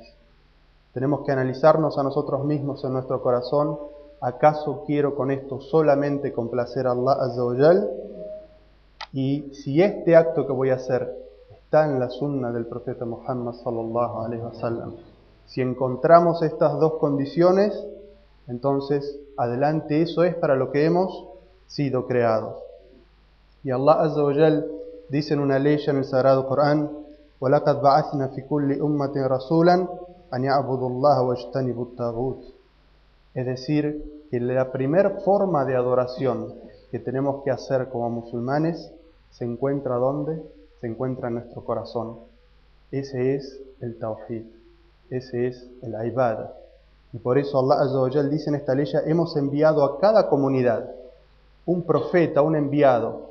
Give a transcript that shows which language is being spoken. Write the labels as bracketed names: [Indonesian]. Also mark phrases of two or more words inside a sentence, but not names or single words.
[Spanish] Tenemos que analizarnos a nosotros mismos en nuestro corazón: ¿acaso quiero con esto solamente complacer a [Arabic] الله عز وجل? [Spanish] Y si este acto que voy a hacer está en la sunna del profeta Muhammad [Arabic] صلى الله عليه وسلم. [Spanish] Si encontramos estas dos condiciones, Entonces, adelante, eso es para lo que hemos sido creados. Y [Arabic] الله عز وجل [Spanish] dice en una ley en el Sagrado Corán: [Arabic] وَلَقَدْ بَعَثْنَا فِي كُلِّ أُمَّةٍ رَسُولًا أَنْ يَعْبُدُوا اللَّهَ وَاجْتَنِبُوا الطَّاغُوتَ. [Spanish] Es decir, que la primera forma de adoración que tenemos que hacer como musulmanes se encuentra ¿dónde? Se encuentra en nuestro corazón. Ese es el Tawhid, ese es el Ibadah. Y por eso [Arabic] الله عز وجل [Spanish] dice en esta ley: hemos enviado a cada comunidad un profeta, un enviado.